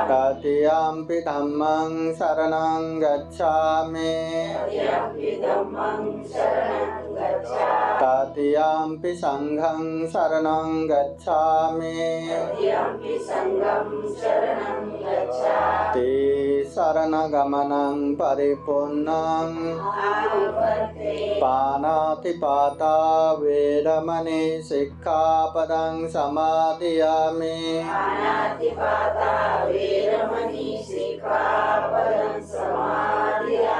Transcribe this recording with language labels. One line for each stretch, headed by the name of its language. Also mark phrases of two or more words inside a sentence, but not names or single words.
Pali: तृतीयम्पि धम्मं शरणं गच्छामि तृतीयम्पि धम्मं शरणं गच्छामि तृतीयम्पि संघं शरणं गच्छामि तृतीयम्पि संघं शरणं गच्छामि ते शरणगमनं परिपूर्णं आवर्ते पानातिपाता वेरमणि सिक्खापदं समादयामि अनातिपाता वेरमणि सिक्खापदं समादयामि